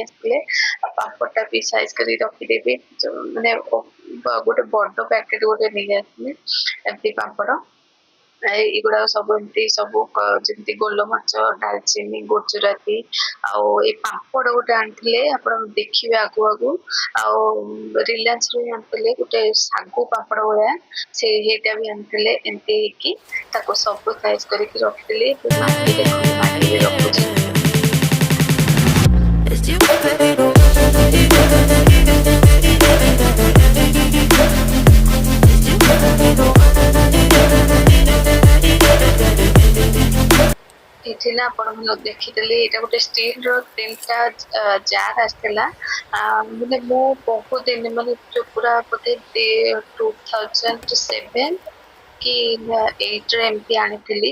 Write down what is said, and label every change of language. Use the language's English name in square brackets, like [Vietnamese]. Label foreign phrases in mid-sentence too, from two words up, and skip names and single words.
[Odia] ଆସିଥିଲେ ଆଉ ପାମ୍ପଡ଼ଟା ବି ସାଇଜ କରିକି ରଖିଦେବି ମାନେ ଗୋଟେ ବଡ ପ୍ୟାକେଟ ଗୋଟେ ନେଇ ଆସିଥିଲି ଏମିତି ପାମ୍ପଡ଼ ଏଇଗୁଡାକ ସବୁ ଏମିତି ସବୁ ଯେମିତି ଗୋଲମରିଚ ଡାଲଚିନି ଗୁଜୁରାତି ଆଉ ଏଇ ପାମ୍ପଡ଼ ଗୋଟେ ଆଣିଥିଲେ ଆପଣ ଦେଖିବେ ଆଗୁ ଆଉ ରିଲାଏନ୍ସରୁ ଆଣିଥିଲେ ଗୋଟେ ଶାଗୁ ପାମ୍ପଡ଼ ଭଳିଆ ସେଇଟା ବି ଆଣିଥିଲେ ଏମିତି ହେଇକି ତାକୁ ସବୁ ସାଇଜ କରିକି ରଖିଥିଲି ମାଟି ଦେଖନ୍ତୁ ମାଟି ବି ରଖୁଛି। [English] As you fade away, as you fade away. [Odia] ଏଠି ନା ଆପଣ ଦେଖିଥିଲି ଏଇଟା ଗୋଟେ ଷ୍ଟିଲର 3ଟା ଜାର ଆସିଥିଲା ମାନେ ମୁଁ ବହୁତ ଦିନ ମାନେ ପୁରା ବୋଧେ 2007 କି 8ରେ ଏମିତି ଆଣିଥିଲି